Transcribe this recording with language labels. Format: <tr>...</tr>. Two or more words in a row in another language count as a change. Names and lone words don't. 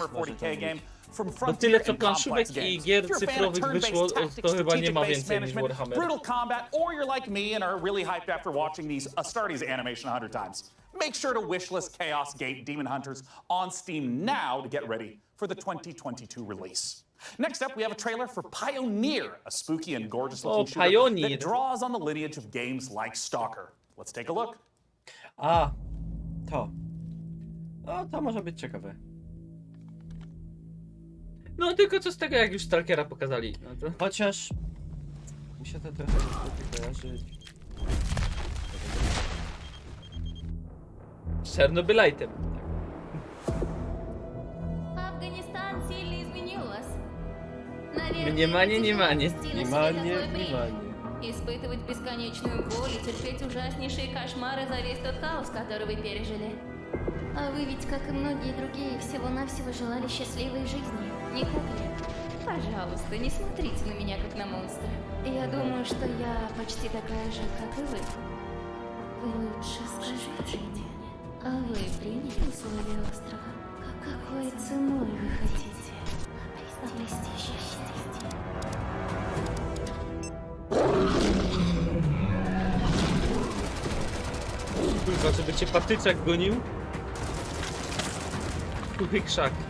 <pl>Bo tyle co planszówek i gier cyfrowych wyszło, to chyba nie ma więcej niż Warhammer.</pl> <en>Brutal combat, or you're like me and are really hyped after watching these Astartes animation 100 times. Make sure to wishlist Chaos Gate Demon Hunters on Steam now to get ready for the 2022 release. Next up, we have a trailer for Pioneer, a spooky and gorgeous looking shooter that draws on the lineage of games like Stalker. Let's take a look.</en> <pl>A, to. No, to może być ciekawe. No tylko co z tego, jak już Stalkera pokazali. No to... Chociaż... mi się to trochę kojarzy... z Czernobylajtem.</pl> <ru>Афганистан сильно изменилась. Внимание, внимание. Внимание, внимание. Испытывать бесконечную боль и терпеть ужаснейшие кошмары за весь тот хаос, который вы пережили. А вы ведь, как и многие другие, всего-навсего желали счастливой жизни, не так ли? Пожалуйста, не смотрите на меня, как на монстра. Я думаю, что я почти такая же, как и вы. Вы лучше скажите мне, а вы приняли условия острова? Какой ценой вы хотите обрести счастье?</ru> <pl>Kurwa, żeby cię patyczak gonił. Kuchy krzak.</pl>